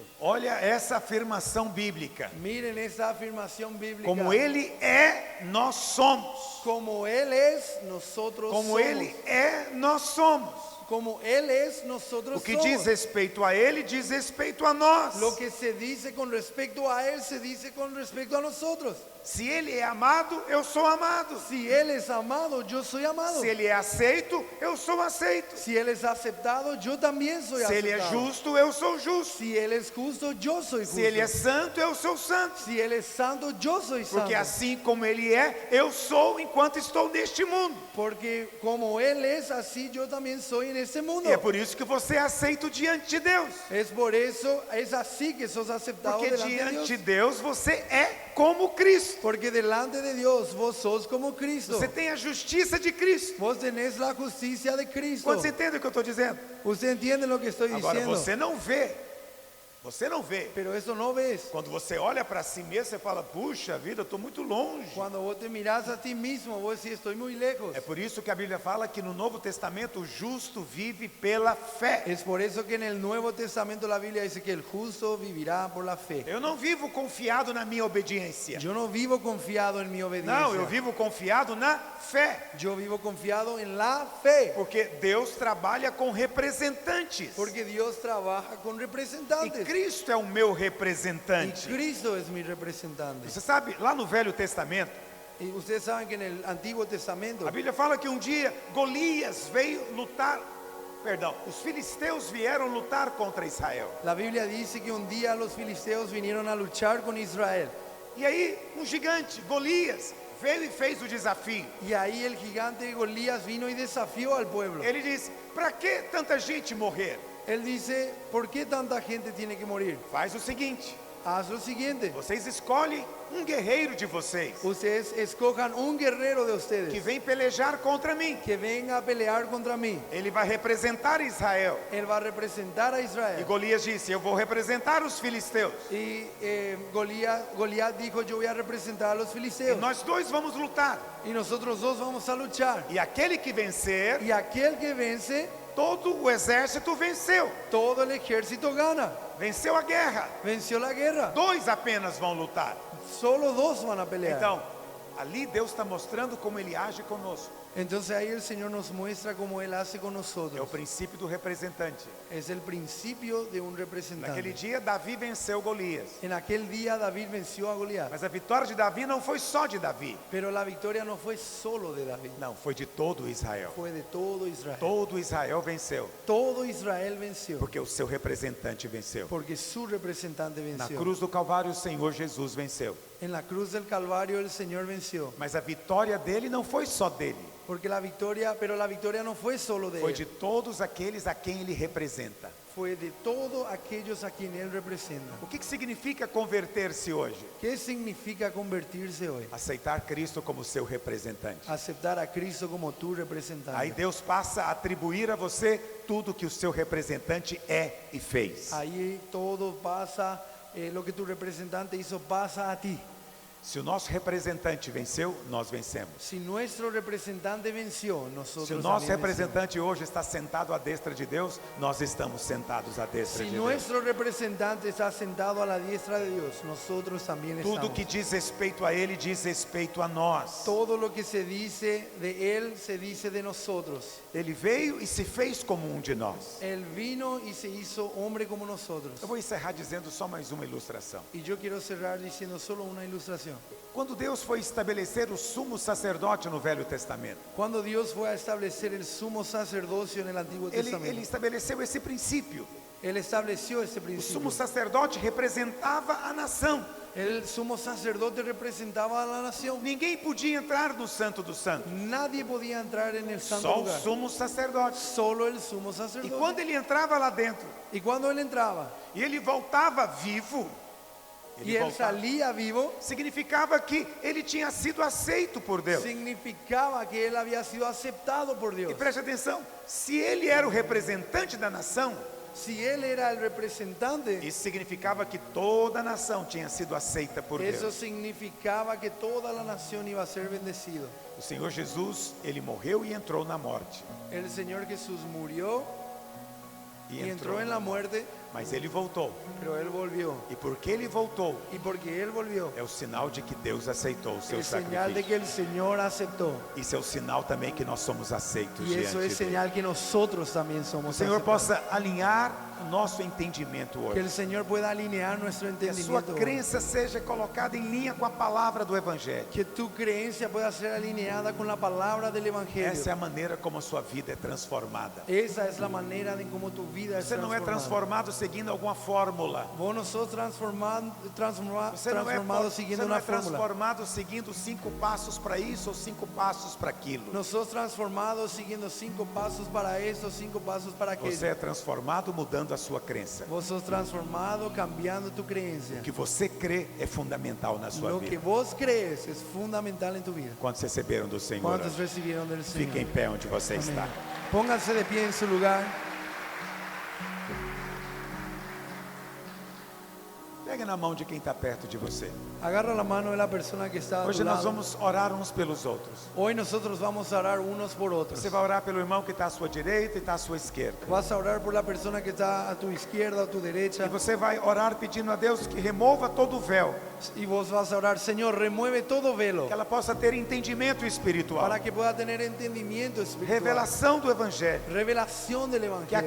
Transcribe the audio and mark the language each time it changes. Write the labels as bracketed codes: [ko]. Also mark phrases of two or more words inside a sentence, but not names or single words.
[pt] Olha essa afirmação bíblica. [es] Miren esa afirmación bíblica. [pt] Como ele é, nós somos. [es] Como Él es, nosotros [pt] Como [es] somos. [pt] ele é, nós somos. [es] como Él es, nosotros [pt] O que [es] somos. [pt] diz respeito a Ele, diz respeito a nós. [es] Lo que se dice con respecto a Él, se dice con respecto a nosotros. [pt] Se Ele é amado, eu sou amado. [es] Si Él es amado, yo soy amado. [pt] Se Ele é aceito, eu sou aceito. [es] Si Él es aceptado, yo también soy [pt] Se Ele é [es] aceptado. [pt] justo, eu sou justo. [es] Si Él es justo, yo soy justo. [pt] Se Ele é santo, eu sou santo. [es] Si Él es santo, yo soy santo. [pt] Porque assim como Ele é, eu sou enquanto estou neste mundo. [es] Porque como Él es, así yo también soy en este mundo. [pt] E é por isso que você é aceito diante de Deus. [es] Es por eso, es así que sos aceptado [pt] Porque [es] delante de [pt] diante [es] Dios. [pt] de Deus você é como Cristo. [es] Porque delante de Dios vos sos como Cristo. [pt] Você tem a justiça de Cristo. [es] Vos tenés la justicia de Cristo. [pt] Quantos entendem o que eu estou dizendo? [es] Usted entiende lo que estoy [pt] Agora [es] diciendo. [pt] você não vê. Você não vê. [es] Pero eso no ves. [pt] Quando você olha para si mesmo, você fala: puxa vida, eu estou muito longe. [es] Cuando vos te mirás a ti mismo, vos decís, estoy muy lejos. [pt] É por isso que a Bíblia fala que no Novo Testamento o justo vive pela fé. [es] Es por eso que en el Nuevo Testamento la Biblia dice que el justo vivirá por la fe. [pt] Eu não vivo confiado na minha obediência. [es] Yo no vivo confiado en mi obediencia. [pt] Não, eu vivo confiado na fé. [es] Yo vivo confiado en la fe. [pt] Porque Deus trabalha com representantes. [es] Porque Dios trabaja con [pt] E [es] representantes. [pt] Cristo é o meu [es] Y [pt] representante. [es] Cristo es mi representante. [pt] Você sabe, lá no Velho Testamento, [es] Y ustedes saben que en el Antiguo Testamento, [pt] a Bíblia fala que um dia Golias veio lutar. Perdão, os filisteus vieram lutar contra Israel. [es] la Biblia dice que un día los filisteos vinieron a luchar con Israel. [pt] E aí, um gigante, Golias, veio e fez o desafio. [es] Y ahí el gigante Golías vino y desafió al pueblo. [pt] Ele disse: para que tanta gente morrer? [es] Él dice, ¿por qué tanta gente tiene que morir? [pt] Faz o seguinte: [es] Haz lo siguiente. [pt] vocês escolhem um guerreiro de vocês [es] Ustedes escojan un guerrero de [pt] que [es] ustedes [pt] vem pelejar contra mim. [es] que venga a pelear contra mí. [pt] Ele vai representar Israel. [es] Él va a representar a [pt] E [es] Israel. [pt] Golias disse: eu vou representar os filisteus. [es] Y Goliat dijo, yo voy a representar a los [pt] E [es] filisteos. [pt] nós dois vamos lutar. [es] Y nosotros dos vamos a luchar. [pt] E aquele que vencer, [es] Y aquel que vence, [pt] todo o exército venceu. [es] todo el ejército gana. [pt] Venceu a guerra. [es] Venció la guerra. [pt] Dois apenas vão lutar. [es] Solo dos van a pelear. [pt] Então, ali Deus está mostrando como Ele age conosco. [es] Entonces ahí el Señor nos muestra cómo Él hace con [pt] É o [es] nosotros. [pt] princípio do representante. [es] Es el principio de un [pt] Naquele [es] representante. [pt] dia, Davi venceu Golias. [es] En aquel día David venció a Goliat. [pt] Mas a vitória de Davi não foi só de Davi. [es] Pero la victoria no fue solo de David. [pt] Não, foi de todo Israel. [es] Fue de todo Israel. [pt] Todo Israel venceu. [es] Todo Israel venció. [pt] Porque o seu representante venceu. [es] Porque su representante [pt] Na [es] venció. [pt] cruz do Calvário, o Senhor Jesus venceu. [es] En la cruz del Calvario el Señor venció. [pt] Mas a vitória dele não foi só dele. [es] Porque la victoria no fue solo de [pt] Foi de [es] Él. [pt] todos aqueles a quem ele representa. [es] Fue de todos aquellos a quien Él representa. [pt] O que significa converter-se hoje? [es] ¿Qué significa convertirse hoy? [pt] Aceitar Cristo como seu representante. [es] Aceptar a Cristo como tu [pt] Aí [es] representante. [pt] Deus passa a atribuir a você tudo que o seu representante é e fez. [es] Ahí todo pasa, lo que tu representante hizo pasa a ti. [pt] Se o nosso representante venceu, nós vencemos. [es] Si nuestro representante venció, nosotros [pt] Se o nosso [es] también vencemos. [pt] representante hoje está sentado à destra de Deus, nós estamos sentados à destra [es] Si [pt] de Deus. [es] nuestro representante está sentado a la diestra de Dios, nosotros también [pt] Tudo [es] estamos. [pt] que diz respeito a Ele diz respeito a nós. [es] Todo lo que se dice de Él se dice de nosotros. [pt] Ele veio e se fez como um de nós. [es] Él vino y se hizo hombre como nosotros. [pt] Eu vou encerrar dizendo só mais uma ilustração. [es] Y yo quiero cerrar diciendo solo una ilustración. [pt] Quando Deus foi estabelecer o sumo sacerdote no Velho Testamento, [es] Cuando Dios fue a establecer el sumo sacerdocio en el Antiguo [pt] ele [es] Testamento, [pt] estabeleceu esse princípio. [es] Él estableció ese [pt] O [es] principio. [pt] sumo sacerdote representava a nação. [es] El sumo sacerdote representaba a la nación. [pt] Ninguém podia entrar no Santo dos Santos. [es] Nadie podía entrar en el santo [pt] Só o [es] lugar. [pt] sumo sacerdote. [es] Solo el sumo [pt] E [es] sacerdote. [pt] quando ele entrava lá dentro [es] Y cuando él entraba [pt] e ele voltava vivo, [es] y él salía vivo, [pt] significava que ele tinha sido aceito por Deus. [es] significaba que él había sido aceptado por [pt] E [es] Dios. [pt] preste atenção, se ele era o representante da nação, [es] Si él era el representante, [pt] isso significava que toda a nação tinha sido aceita por [es] eso [pt] Deus. [es] significaba que toda la nación iba a ser bendecido. [pt] O Senhor Jesus, ele morreu e entrou na morte. [es] El Señor Jesús murió [pt] E [es] y entró en la muerte [pt] Mas ele voltou. [es] pero Él volvió. [pt] E porque ele voltou, [es] Y porque Él volvió, [pt] é o sinal de que Deus aceitou o seu [es] es señal de [pt] sacrifício. [es] que el Señor aceptó. [pt] Isso é o sinal também que nós somos aceitos [es] Y eso [pt] diante [es] es [pt] dele. [es] señal que nosotros también [pt] O [es] somos [pt] Senhor [es] aceptados. [pt] possa alinhar o nosso entendimento [es] Que el [pt] hoje. [es] Señor pueda alinear nuestro [pt] Que a sua [es] entendimiento. [pt] crença seja colocada em linha com a palavra do Evangelho. [es] Que tu creencia pueda ser alineada con la palabra del Evangelio. [pt] Essa é a maneira como a sua vida é transformada. [es] Esa es la manera de cómo tu vida es [pt] Você não é [es] transformada. [pt] transformado seguindo alguma fórmula. [es] Vos no sos transformado [pt] Você não é, [es] siguiendo [pt] você não [es] una [pt] é [es] fórmula. [pt] transformado seguindo 5 passos para isso ou 5 passos para aquilo. [es] No sos transformado siguiendo 5 pasos para esto, 5 pasos para aquello. [pt] Você é transformado mudando a sua crença. [es] Vos sos transformado cambiando tu creencia. [pt] O que você crê é fundamental na sua [es] Lo que [pt] vida. [es] vos crees es fundamental en tu vida. [pt] Quantos receberam do Senhor? [es] ¿Cuántos recibieron del Señor? [pt] Fique em pé onde você [es] Amén. [pt] está. [es] Pónganse de pie en su lugar. [pt] Pega na mão de quem está perto de você. [es] Agarra la mano de la persona que está a [pt] Hoje [es] tu [pt] nós [es] lado. [pt] vamos orar uns pelos outros. [es] Hoy nosotros vamos a orar unos por otros. [pt] Você vai orar pelo irmão que está à sua direita e está à sua esquerda. [es] Vas a orar por la persona que está a tu izquierda, a tu [pt] E [es] derecha. [pt] você vai orar pedindo a Deus que remova todo o véu, [es] Y vos vas a orar, Señor, remueve todo velo [pt] que ela possa ter entendimento espiritual, [es] para que pueda tener entendimiento espiritual. [pt] revelação do Evangelho, [es] Revelación del [pt] que a